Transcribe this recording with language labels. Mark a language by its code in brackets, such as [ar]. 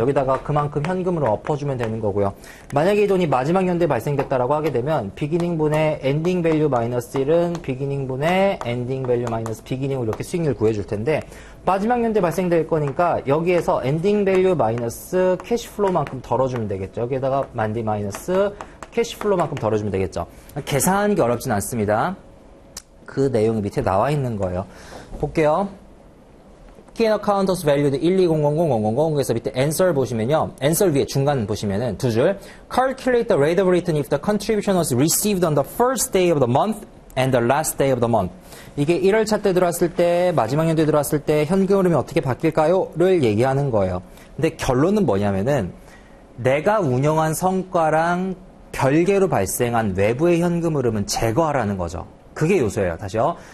[ko] 여기다가 그만큼 현금으로 엎어주면 되는 거고요. 만약에 이 돈이 마지막 연도에 발생됐다라고 하게 되면 비기닝 분의 엔딩 밸류 마이너스 1은 비기닝 분의 엔딩 밸류 마이너스 비기닝으로 이렇게 수익률 구해줄 텐데 마지막 연도에 발생될 거니까 여기에서 엔딩 밸류 마이너스 캐시플로우만큼 덜어주면 되겠죠. 여기에다가 만디 마이너스 캐시플로우만큼 덜어주면 되겠죠. 계산하는 게 어렵진 않습니다. 그 내용이 밑에 나와 있는 거예요. 볼게요. [en] Key and account was valued 1200000 [ko] 그래서 밑에 answer 보시면요. answer 위에 중간 보시면은 두 줄. [en] Calculate the rate of return if the contribution was received on the first day of the month and the last day of the month. [ko] 이게 1월차 때 들어왔을 때, 마지막 연도에 들어왔을 때 현금 흐름이 어떻게 바뀔까요? 를 얘기하는 거예요. 근데 결론은 뭐냐면은 내가 운영한 성과랑 별개로 발생한 외부의 현금 흐름은 제거하라는 거죠. 그게 요소예요. 다시요.